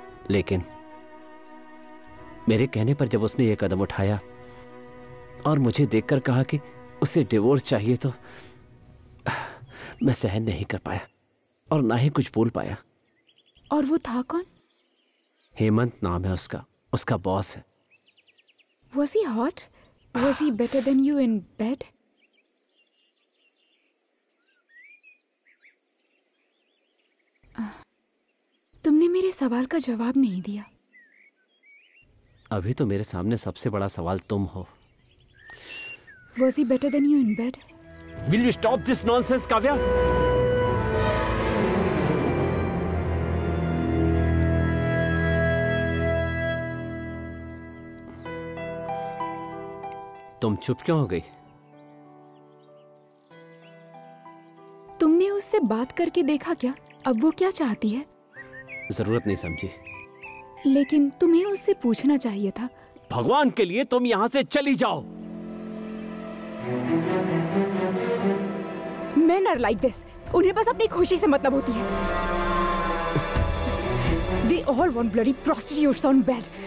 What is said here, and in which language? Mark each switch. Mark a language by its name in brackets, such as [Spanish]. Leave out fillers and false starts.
[Hindi] लेकिन मेरे कहने पर जब उसने ये कदम उठाया और मुझे देखकर कहा कि उसे डिवोर्स चाहिए, तो मैं सहन नहीं कर पाया और ना ही कुछ बोल पाया। और वो था कौन? हेमंत नाम है उसका, उसका बॉस है। [English] Was he hot? Was he better than you in bed? [Hindi] तुमने मेरे सवाल का जवाब नहीं दिया। अभी तो मेरे सामने सबसे बड़ा सवाल तुम हो। [English] Was he better than you in bed? Will you stop this nonsense, Kavya? [Hindi] तुम चुप क्यों हो गई? तुमने उससे बात करके देखा क्या? अब वो क्या चाहती है? जरूरत नहीं समझी। लेकिन तुम्हें उससे पूछना चाहिए था। भगवान के लिए तुम यहां से चली जाओ। [English] Men are like this. [Hindi] उन्हें बस अपनी खुशी से मतलब होती है। [English] They all want bloody prostitutes on bed.